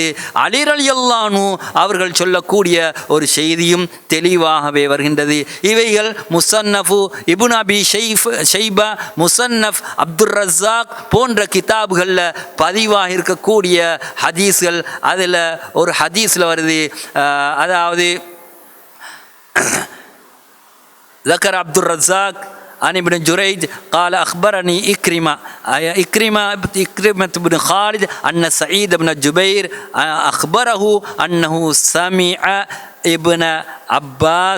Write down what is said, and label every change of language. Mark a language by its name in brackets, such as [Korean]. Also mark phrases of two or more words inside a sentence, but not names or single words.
[Tamil] அலி [Arabic] رضي الله عنه [Tamil] அவர்கள் சொல்லக்கூடிய ஒரு செய்தியும் தெளிவாகவே வருகின்றது. இவைகள் முசன்னஃபு இப்னு அபி ஷைபா, முசன்னஃப் அப்துர் ரஸாக் போன்ற கிதாபுகளில் பதிவாக இருக்கக்கூடிய ஹதீஸ்கள். அதில் ஒரு ஹதீஸில் வருது, அதாவது [Arabic] ذكر عبد الرزاق عن ابن جريج قال أخبرني إكرمة بن خالد أن سعيد بن جبير أخبره أنه سمع ابن عباس